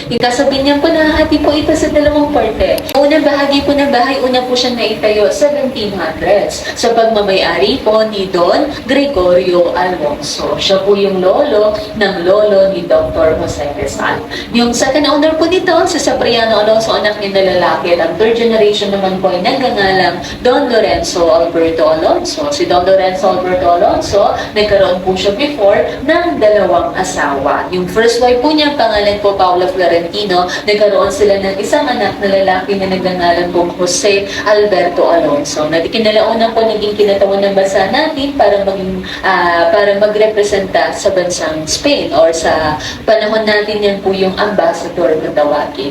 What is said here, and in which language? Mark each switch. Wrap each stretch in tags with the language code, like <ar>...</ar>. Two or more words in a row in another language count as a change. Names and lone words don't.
<tl>Yung Casa Binyan po, nahahati po ito sa dalawang parte. Unang bahagi po ng bahay, una po siya naitayo, 17 1800s sa pagmamayari po ni Don Gregorio Alonso. Siya po yung lolo ng lolo ni Dr. Jose Rizal. Yung</tl> <en>second owner</en> <tl>po nito, si Cipriano Alonso, anak niya na lalaki. Ang</tl> <en>third generation</en> <tl>naman po ay nagngangalang Don Lorenzo Alberto Alonso. Si Don Lorenzo Alberto Alonso, nagkaroon po siya before ng dalawang asawa. Yung</tl> <en>first wife</en> <tl>po niya, pangalan po Paula Florentino, nagkaroon sila ng isang anak na lalaki na nagngangalan po Jose Alberto Alonso. Na kinalauna po naging kinatawan ng bansa natin para maging para magrepresenta sa bansang Spain or sa panahon natin yan po yung ambassador na tawagin.</tl>